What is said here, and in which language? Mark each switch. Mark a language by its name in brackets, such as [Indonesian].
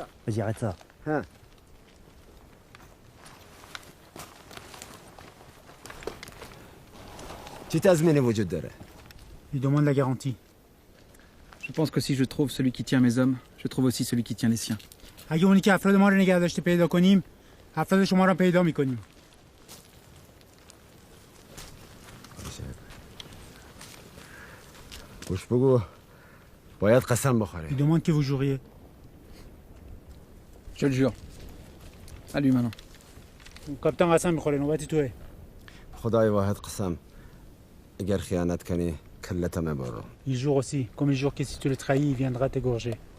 [French] Vas-y, arrête ça. Il demande la garantie. Je pense que si je trouve celui qui tient mes hommes, je trouve aussi celui qui tient les siens. [Persian] اگه اونی که افراد ما رو نگه داشته پیدا کنیم، افراد شما رو پیدا میکنیم. گوش بگو باید قسم بخوری. [French] Il demande que vous juriez. Je le jure. À lui maintenant. [Persian] کاپیتان قسم میخوره، نوبتی توه. خدای واحد قسم اگر خیانت کنی کلتم میبرم. [French] Il jure aussi, comme il jure que si tu le trahis, il viendra t'égorger.